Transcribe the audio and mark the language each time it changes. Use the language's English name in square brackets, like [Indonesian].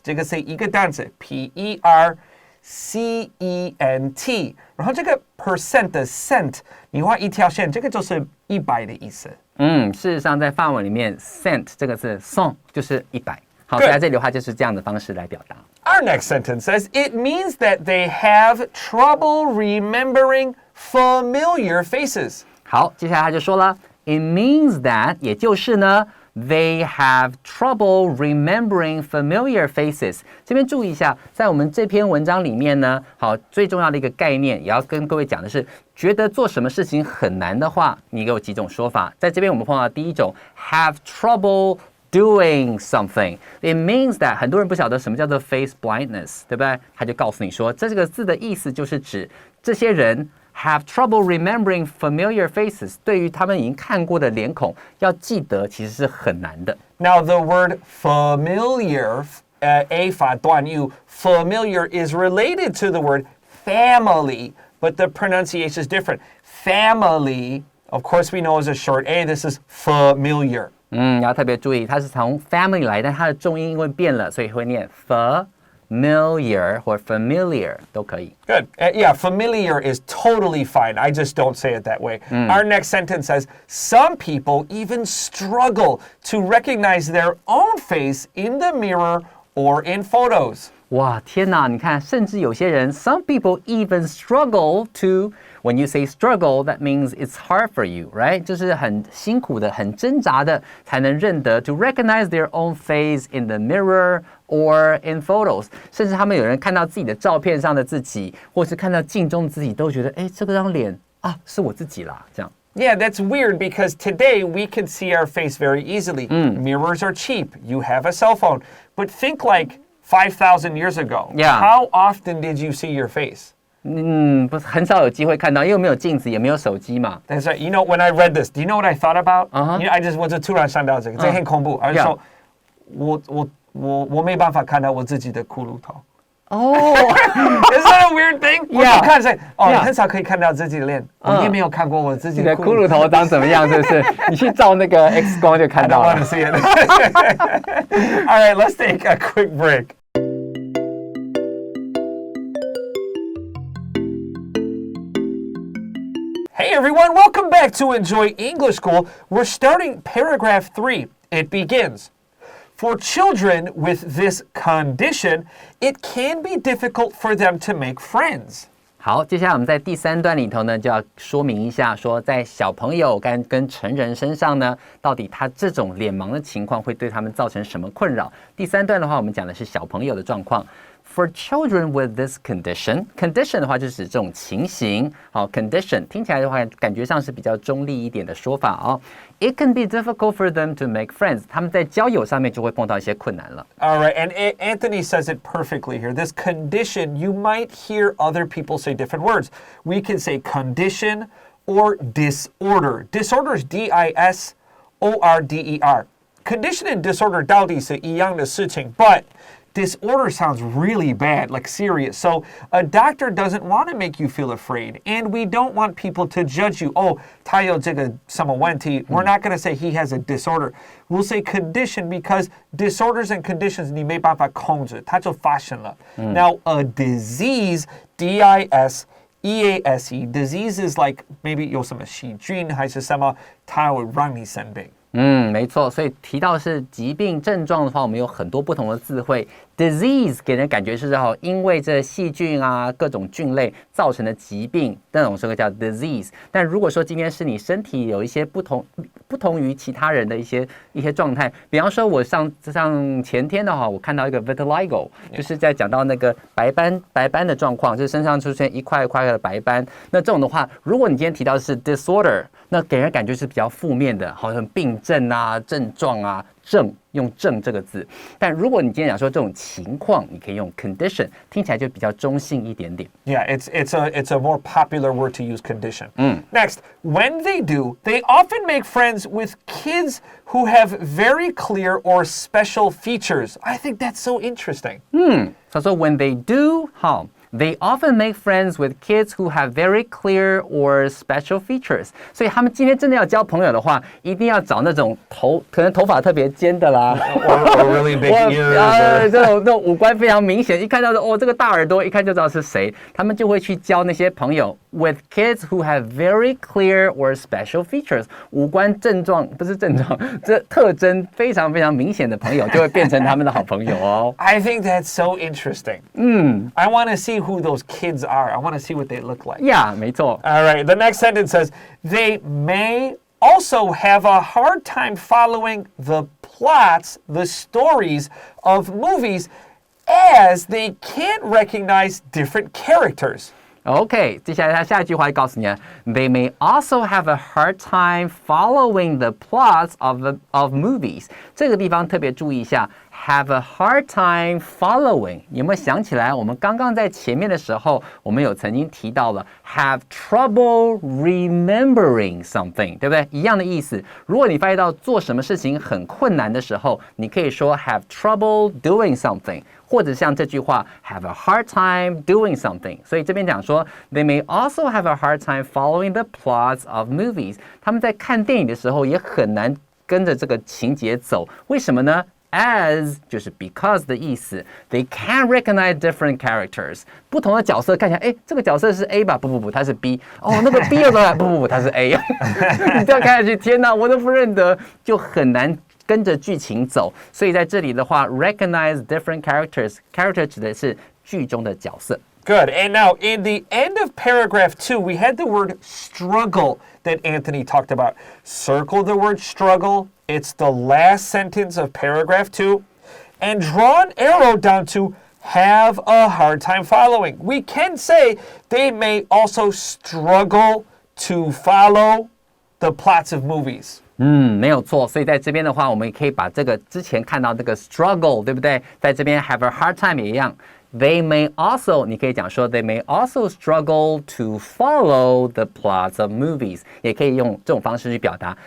[Chinese] 这个是一个单词 P-E-R-C-E-N-T. 然后这个 percent 的 cent 你画一条线，这个就是100的意思。事实上在法文里面 cent 这个字 cent 就是100。好，在这里的话就是这样的方式来表达。 [English] Our next sentence says, it means that they have trouble remembering familiar faces. [Chinese] 好，接下来他就说了 [English] ，it means that [Chinese] 也就是呢 [English] ，they have trouble remembering familiar faces。 [Chinese] 这边注意一下，在我们这篇文章里面呢，好，最重要的一个概念，也要跟各位讲的是，觉得做什么事情很难的话，你给我几种说法。在这边我们碰到第一种 ， [English] have trouble doing something. It means that [Chinese] 很多人不晓得什么叫做 face blindness， 对不对？他就告诉你说，这个字的意思就是指这些人 [English] have trouble remembering familiar faces， [Chinese] 对于他们已经看过的脸孔，要记得其实是很难的。 [English] Now the word familiar, A 法短语 familiar is related to the word family, but the pronunciation is different. Family, of course we know is a short A. This is familiar. [Chinese] 要特别注意，它是从 family 来，但它的重音因为变了，所以会念 familiar 或 familiar 都可以。 [English] Good. Yeah, familiar is totally fine. I just don't say it that way. Our next sentence says, some people even struggle to recognize their own face in the mirror or in photos. [Chinese] 哇，天哪！你看，甚至有些人 [English] ，some people even struggle to. When you say struggle, that means it's hard for you, right? [Chinese] 就是很辛苦的、很挣扎的，才能认得 [English] to recognize their own face in the mirror or in photos. [Chinese] 甚至他们有人看到自己的照片上的自己，或是看到镜中的自己，都觉得，哎，这个张脸啊，是我自己啦，这样。 [English] Yeah, that's weird because today we can see our face very easily. Mirrors are cheap. You have a cell phone. But think like 5,000 years ago. Yeah. How often did you see your face? [Chinese] 不是很少有机会看到，因为没有镜子，也没有手机嘛。 [English] That's right. You know, when I read this, do you know what I thought about? You know, I just [Chinese] 我就突然想到这个，这很恐怖。 [English] I just [Chinese] 说，我没办法看到我自己的骷髅头。哦 [English] Is that a weird thing? Yeah. [Chinese] 我看是很少可以看到自己的脸，我也没有看过我自己的骷髅头长怎么样，是不是？你去照那个 X 光就看到了。 [English] I don't want to see it. All right, let's take a quick break. Hey everyone, welcome back to Enjoy English School. We're starting paragraph 3. It begins. For children with this condition, it can be difficult for them to make friends. [Chinese] 好，接下来我们在第3段里头呢，就要说明一下，说在小朋友跟成人身上呢，到底他这种脸盲的情况会对他们造成什么困扰？第3段的话，我们讲的是小朋友的状况。 [English] For children with this condition [Chinese] 的话就是指这种情形。好 ，condition 听起来的话，感觉上是比较中立一点的说法哦。 [English] It can be difficult for them to make friends. [Chinese] 他们在交友上面就会碰到一些困难了。 [English] All right, and Anthony says it perfectly here. This condition, you might hear other people say different words. We can say condition or disorder. Disorder is D-I-S-O-R-D-E-R. Condition and disorder [Chinese] 到底是一样的事情 [English] but disorder sounds really bad, like serious. So a doctor doesn't want to make you feel afraid. And we don't want people to judge you. Oh, [Chinese] 他有这个什么问题 [English] We're not going to say he has a disorder. We'll say condition because disorders and conditions [Chinese] 你没办法控制，它就发生了。 [English] Now, a disease, D-I-S-E-A-S-E, disease is like maybe [Chinese] 有什么细菌还是什么，它会让你生病。没错，所以提到是疾病症状的话，我们有很多不同的字汇。 Disease 给人感觉是因为这细菌啊各种菌类造成的疾病，那种时候叫 disease。但如果说今天是你身体有一些不同于其他人的一些状态，比方说我上前天的话，我看到一个 vitiligo， 就是在讲到那个白斑的状况，就是身上出现一块一块的白斑。那这种的话，如果你今天提到的是 disorder， 那给人感觉是比较负面的，好像病症啊、症状啊。用症这个字，但如果你今天讲说这种情况，你可以用 condition， 听起来就比较中性一点点。 [English] Yeah, it's a more popular word to use, condition. Next, when they do, they often make friends with kids who have very clear or special features. I think that's so interesting. [Chinese] 他说 [English] when they do, They often make friends with kids who have very clear or special features. [Chinese] 所以他们今天真的要交朋友的话，一定要找那种可能头发特别尖的啦 [English] or really big ears. [Chinese] 这种五官非常明显，一看到这个大耳朵，一看就知道是谁。他们就会去交那些朋友 [English] with kids who have very clear or special features. [Chinese] 五官这特征非常非常明显的朋友，就会变成他们的好朋友哦。 [English] I think that's so interesting. I want to see who those kids are. I want to see what they look like. Yeah, [Chinese] 没错。 [English] All right, the next sentence says, they may also have a hard time following the plots, the stories of movies, as they can't recognize different characters. OK， [Chinese] 接下来他下一句话就告诉你了 [English] ，They may also have a hard time following the plots of movies。 [Chinese] 这个地方特别注意一下 ， [English] have a hard time following。 [Chinese] 有没有想起来？我们刚刚在前面的时候，我们有曾经提到了 [English] have trouble remembering something， [Chinese] 对不对？一样的意思。如果你发现到做什么事情很困难的时候，你可以说 [English] have trouble doing something。 [Chinese] 或者像这句话 [English] have a hard time doing something， [Chinese] 所以这边讲说 [English] they may also have a hard time following the plots of movies， [Chinese] 他们在看电影的时候也很难跟着这个情节走，为什么呢？As 就是 because 的意思 ， [English] they can't recognize different characters。 [Chinese] 不同的角色看起来，这个角色是 A 吧？不，他是 B。哦，那个 B 又来，不，他是 A。你这样看下去，天哪，我都不认得，就很难跟着剧情走。所以在这里的话 ， [English] recognize different characters， [Chinese] character 指的是剧中的角色。 [English] Good. And now, in the end of paragraph 2, we had the word struggle that Anthony talked about. Circle the word struggle. It's the last sentence of paragraph 2. And draw an arrow down to have a hard time following. We can say they may also struggle to follow the plots of movies. [Chinese] 没有错，所以在这边的话，我们也可以把这个之前看到这个 struggle， 对不对？在这边 have a hard time 也一样。 [English] They may also， [Chinese] 你可以讲说 [English] they may also struggle to follow the plots of movies， [Chinese] 也可以用这种方式去表达。